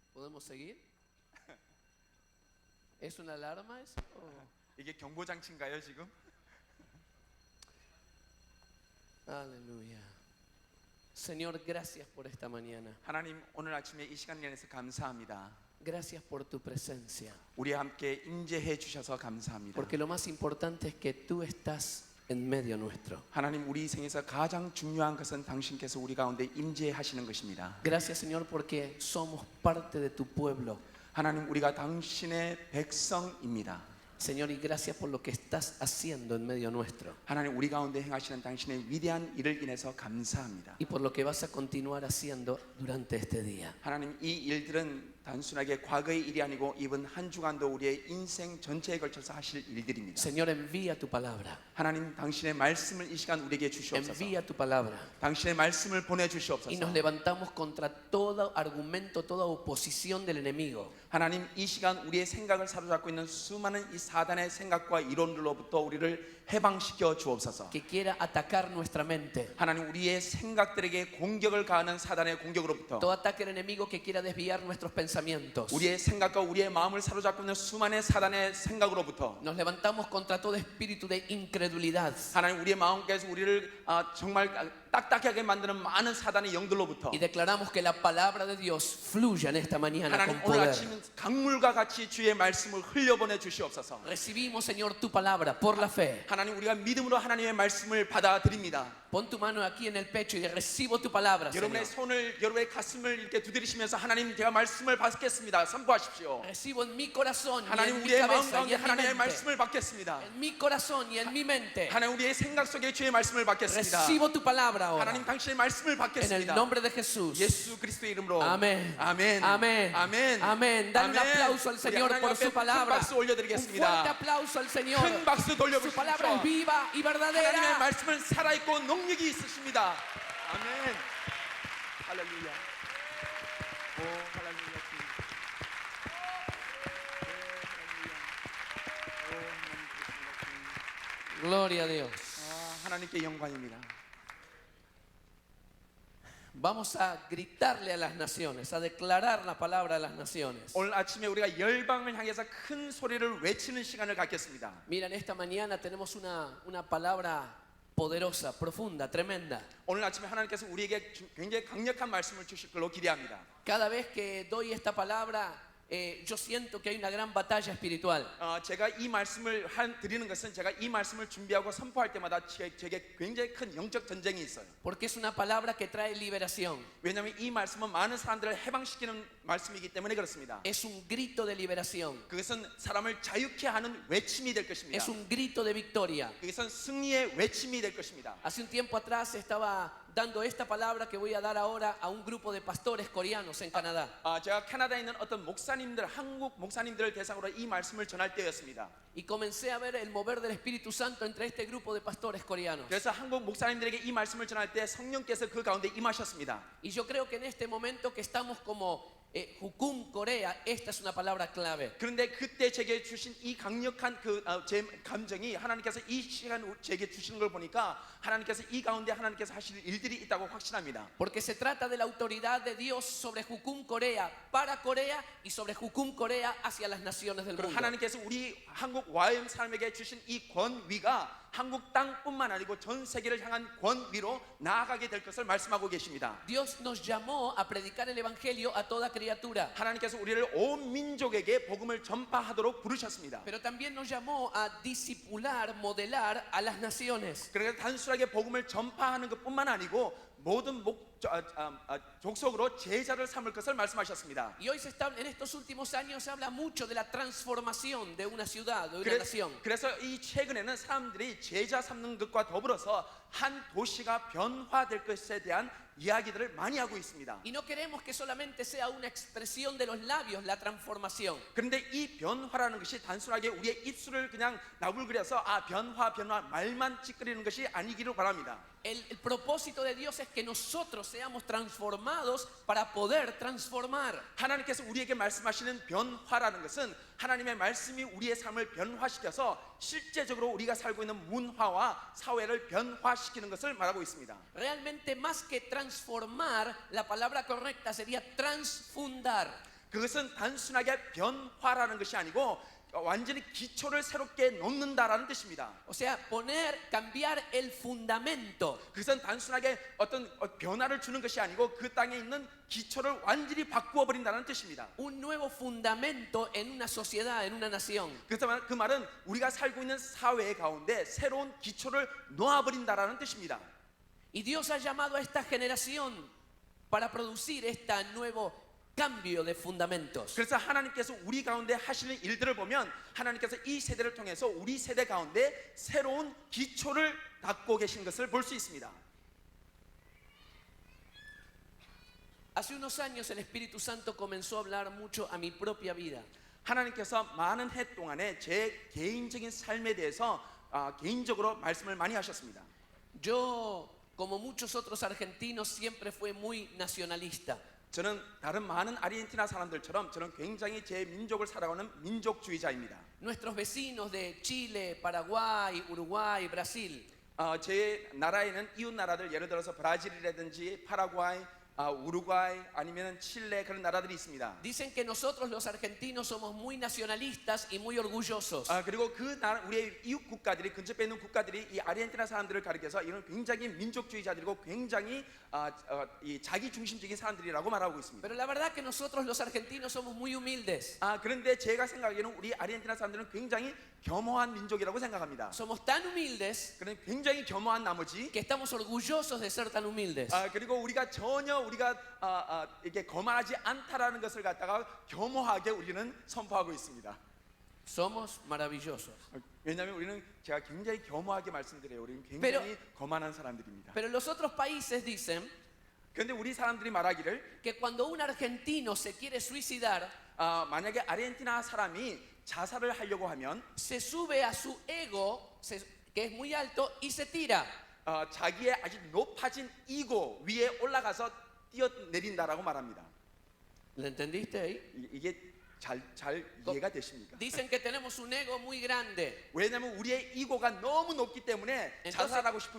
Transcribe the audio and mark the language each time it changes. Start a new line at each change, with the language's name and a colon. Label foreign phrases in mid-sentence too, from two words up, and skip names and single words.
Spanish: ¿Podemos seguir? ¿Es una alarma eso?
Korean: 이게 경보 장치인가요 지금?
Spanish: Aleluya. Señor, gracias por esta mañana.
Korean: 하나님 오늘 아침에 이 시간을 위해서 감사합니다.
Spanish: Gracias por tu presencia.
Korean: 우리와 함께 임재해 주셔서 감사합니다.
Spanish: Porque lo más importante es que tú estás en medio nuestro.
Korean: 하나님 우리 생에서 가장 중요한 것은 당신께서 우리 가운데 임재하시는 것입니다.
Spanish: Gracias, Señor, porque somos parte de tu pueblo.
Korean: 하나님 우리가 당신의 백성입니다.
Spanish: Señor, y gracias por lo que estás haciendo en medio nuestro.
Korean: 하나님 우리 가운데 행하시는 당신의 위대한 일을 인해서 감사합니다.
Spanish: Y por lo que vas a continuar haciendo durante este día.
Korean: 하나님 이 일들은 단순하게 과거의 일이 아니고 이번 한 주간도 우리의 인생 전체에 걸쳐서 하실 일들입니다.
Spanish: Señor, envía tu palabra.
Korean: 하나님 당신의 말씀을 이 시간 우리에게 주시옵소서.
Spanish: Envía tu palabra.
Korean: 당신의 말씀을 보내
Spanish: Y nos
Korean: 주시옵소서.
Spanish: levantamos contra todo argumento, toda oposición del enemigo.
Korean: 하나님 이 시간 우리의 생각을 사로잡고 있는 수많은 이 사단의 생각과 이론들로부터 우리를 해방시켜 주옵소서.
Spanish: Que quiera atacar nuestra mente.
Korean: 하나님 우리의 생각들에게 공격을 가하는 사단의 공격으로부터
Spanish: Todo ataque del enemigo que quiera desviar nuestros pensamientos.
Korean: 우리의 생각과 우리의 마음을 사로잡고 있는 수많은 사단의 생각으로부터
Spanish: Nos levantamos contra todo espíritu de incredulidad.
Korean: 하나님 우리의 마음께서 우리를 정말 딱딱하게 만드는 많은 사단의 영들로부터
Spanish: Y declaramos que la palabra de Dios fluya en esta mañana con
Korean: 하나님 오늘
Spanish: poder.
Korean: 아침 강물과 같이 주의 말씀을 흘려보내 주시옵소서.
Spanish: Recibimos, Señor, tu palabra por la fe.
Korean: 하나님 우리가 믿음으로 하나님의 말씀을 받아들입니다.
Spanish: Pon tu mano aquí en el pecho y recibo tu palabra,
Korean: 여러분의
Spanish: Señor.
Korean: 손을 여러분의 가슴을 이렇게 두드리시면서 하나님 제가 말씀을 받겠습니다. 선포하십시오.
Spanish: Recibo en mi corazón y
Korean: 하나님
Spanish: en mi
Korean: 우리의 마음
Spanish: cabeza y
Korean: 가운데
Spanish: en mi
Korean: 하나님의
Spanish: mente.
Korean: 말씀을 받겠습니다.
Spanish: En mi corazón y en mi mente.
Korean: 하나님 우리의 생각 속에 주의 말씀을 받겠습니다.
Spanish: Recibo tu palabra ahora.
Korean: 하나님 당신의 말씀을
Spanish: En el
Korean: 받겠습니다.
Spanish: nombre de Jesús.
Korean: 예수 그리스도의 이름으로
Spanish: Amén.
Korean: 아멘.
Spanish: Amén.
Korean: 아멘.
Spanish: Amén. Dale un
Korean: 아멘.
Spanish: aplauso al
Korean: 우리
Spanish: Señor
Korean: 하나님
Spanish: por
Korean: 앞에
Spanish: su
Korean: 큰
Spanish: palabra.
Korean: 박수
Spanish: Un fuerte
Korean: 올려드리겠습니다.
Spanish: aplauso al Señor.
Korean: 큰 박수
Spanish: Su
Korean: 돌려주십시오.
Spanish: palabra es viva y
Korean: 하나님의
Spanish: verdadera.
Korean: 말씀은 살아있고 능력이 있으십니다. 아멘. 할렐루야. 오 할렐루야.
Spanish: Gloria a Dios.
Korean: 하나님께 영광입니다.
Spanish: Vamos a gritarle a las naciones, a declarar la palabra a las naciones.
Korean: 오늘 아침에 우리가 열방을 향해서 큰 소리를 외치는 시간을 갖겠습니다.
Spanish: Miren, esta mañana tenemos una palabra poderosa, profunda, tremenda.
Korean: 오늘 아침에 하나님께서 우리에게 굉장히 강력한 말씀을 주실 걸로 기대합니다.
Spanish: Cada vez que doy esta palabra, yo siento que hay una gran batalla espiritual.
Korean: 제가 이 말씀을 드리는 것은 제가 이 말씀을 준비하고 선포할 때마다 제게 굉장히 큰 영적 전쟁이 있어요.
Spanish: Porque es una palabra que trae liberación.
Korean: 왜냐하면 이 말씀은 많은 사람들을 해방시키는 말씀이기 때문에 그렇습니다.
Spanish: Es un grito de liberación.
Korean: 그것은 사람을 자유케 하는 외침이 될 것입니다.
Spanish: Es un grito de victoria.
Korean: 그것은 승리의 외침이 될 것입니다.
Spanish: Hace un tiempo atrás estaba dando esta palabra que voy a dar ahora a un grupo de pastores coreanos en Canadá.
Korean: 제가 캐나다에 있는 어떤 목사님들, 한국 목사님들을 대상으로 이 말씀을 전할 때였습니다.
Spanish: Y comencé a ver el mover del Espíritu Santo entre este grupo de pastores coreanos.
Korean: 그래서 한국 목사님들에게 이 말씀을 전할 때 성령께서 그 가운데 임하셨습니다.
Spanish: Y yo creo que en este momento que estamos como Jukum, Corea, esta es una palabra clave.
Korean: 그런데 그때 제게 주신 이 강력한 제 감정이 하나님께서 이 시간 제게 주시는 걸 보니까 하나님께서 이 가운데 하나님께서 하실 일들이 있다고 확신합니다.
Spanish: Porque se trata de la autoridad de Dios sobre Jukum, Corea, para Corea y sobre Jukum, Corea hacia las naciones del
Korean: 그리고
Spanish: mundo.
Korean: 하나님께서 우리 한국 YM 사람에게 주신 이 권위가 한국 땅뿐만 아니고 전 세계를 향한 권위로 나아가게 될 것을 말씀하고 계십니다.
Spanish: Dios nos llamó a predicar el evangelio a toda criatura.
Korean: 하나님께서 우리를 온 민족에게 복음을 전파하도록 부르셨습니다.
Spanish: Pero también nos llamó a discipular, modelar a las naciones.
Korean: 그러니까 단순하게 복음을 전파하는 것뿐만 아니고 모든 족속으로 제자를 삼을 것을 말씀하셨습니다.
Spanish: Y hoy en estos últimos años se habla mucho de la transformación de una ciudad, de una nación.
Korean: 그래서 이 최근에는 사람들이 제자 삼는 것과 더불어서 한 도시가 변화될 것에 대한 이야기들을 많이 하고 있습니다.
Spanish: Y no queremos que solamente sea una expresión de los labios la transformación.
Korean: 그런데 이 변화라는 것이 단순하게 우리의 입술을 그냥 나불거려서 변화 말만 찌끄리는 것이 아니기를 바랍니다.
Spanish: El propósito de Dios es que nosotros seamos transformados para poder transformar.
Korean: 하나님께서 우리에게 말씀하시는 변화라는 것은 하나님의 말씀이 우리의 삶을 변화시켜서 실제적으로 우리가 살고 있는 문화와 사회를 변화시키는 것을 말하고 있습니다.
Spanish: Realmente más que transformar, la palabra correcta sería transfundar.
Korean: 그것은 단순하게 변화라는 것이 아니고 완전히 기초를 새롭게 놓는다라는 뜻입니다.
Spanish: O sea, cambiar el fundamento.
Korean: 그것은 단순하게 어떤 변화를 주는 것이 아니고 그 땅에 있는 기초를 완전히 바꾸어 버린다는 뜻입니다.
Spanish: Un nuevo fundamento en una sociedad, en una nación.
Korean: 그래서 그 말은 우리가 살고 있는 사회 가운데 새로운 기초를 놓아 버린다라는 뜻입니다.
Spanish: Y Dios ha llamado a esta generación para producir este nuevo cambio de fundamentos.
Korean: 그래서 하나님께서 우리 가운데 하시는 일들을 보면 하나님께서 이 세대를 통해서 우리 세대 가운데 새로운 기초를 닦고 계신 것을 볼 수 있습니다.
Spanish: Hace unos años el Espíritu Santo comenzó a hablar mucho a mi propia vida.
Korean: 하나님께서 많은 해 동안에 제 개인적인 삶에 대해서 개인적으로 말씀을 많이 하셨습니다.
Spanish: Yo, como muchos otros argentinos, siempre fui muy nacionalista.
Korean: 저는 다른 많은 아르헨티나 사람들처럼 저는 굉장히 제 민족을 사랑하는 민족주의자입니다.
Spanish: Nuestros vecinos de Chile, Paraguay, Uruguay, Brasil,
Korean: 제 나라에는 이웃 나라들 예를 들어서 브라질이라든지 파라과이, 우루과이 아니면 칠레 그런 나라들이 있습니다.
Spanish: dicen que nosotros los argentinos somos muy nacionalistas y muy orgullosos.
Korean: 그리고 그 나라 우리의 이웃 국가들이 근접해 있는 국가들이 이 아르헨티나 사람들을 가리켜서 이런 굉장히 민족주의자들이고 굉장히 이 자기 중심적인 사람들이라고 말하고 있습니다.
Spanish: Pero la verdad que nosotros los argentinos somos muy humildes.
Korean: 그런데 제가 생각하기에는 우리 아르헨티나 사람들은 굉장히 겸허한 민족이라고 생각합니다.
Spanish: Somos tan humildes
Korean: 그런 굉장히 겸허한 나머지
Spanish: que estamos orgullosos de ser tan humildes.
Korean: 그리고 우리가 전혀 우리가 이게 거만하지 않다라는 것을 갖다가 겸허하게 우리는 선포하고 있습니다.
Spanish: Somos maravillosos.
Korean: 왜냐하면 우리는 제가 굉장히 겸허하게 말씀드려요. 우리는 굉장히 거만한 사람들입니다.
Spanish: Pero los otros países dicen
Korean: 그런데 우리 사람들이 말하기를
Spanish: que cuando un argentino se quiere suicidar,
Korean: 만약에 아르헨티나 사람이 자살을 하려고 하면
Spanish: se sube a su ego, que es muy alto, y se tira.
Korean: 자기의 아주 높아진 이고 위에 올라가서 뛰어내린다라고 말합니다.
Spanish: ¿Le entendiste ahí?
Korean: 이게 잘 이해가 되십니까?
Spanish: Dicen que tenemos un ego muy grande.
Korean: 왜냐하면 우리의 이고가 너무 높기 때문에 자살하고
Spanish: Que